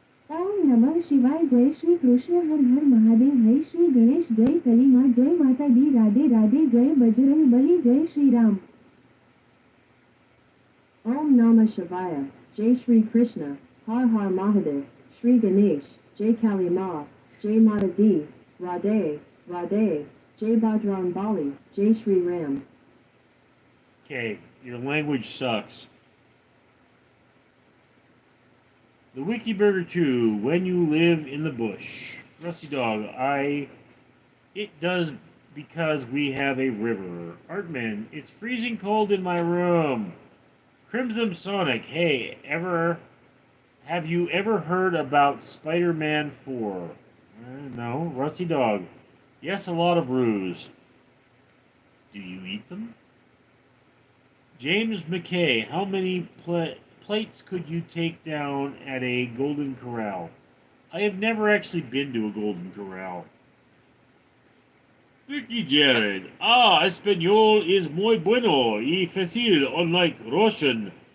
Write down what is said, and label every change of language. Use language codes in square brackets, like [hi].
[hi] ओम नमः शिवाय जय श्री कृष्ण हर हर महादेव जय श्री गणेश जय कली माँ जय माता दी राधे राधे जय बजरंग बली जय श्री राम ओम नमः शिवाय जय श्री कृष्ण हर हर महादेव श्री गणेश जय काली माँ जय माता दी राधे राधे जय बजरंग बली जय Shri Ram. [en] Okay, your language sucks. The Wiki Burger 2, when you live in the bush. Rusty Dog, it does because we have a river. Artman, it's freezing cold in my room. Crimson Sonic, hey, have you ever heard about Spider-Man 4? No. Rusty Dog, yes, a lot of ruse. Do you eat them? James McKay, how many plates could you take down at a Golden Corral? I have never actually been to a Golden Corral. Ricky Jared, Espanol is [es] muy bueno y fácil, [en] unlike Russian.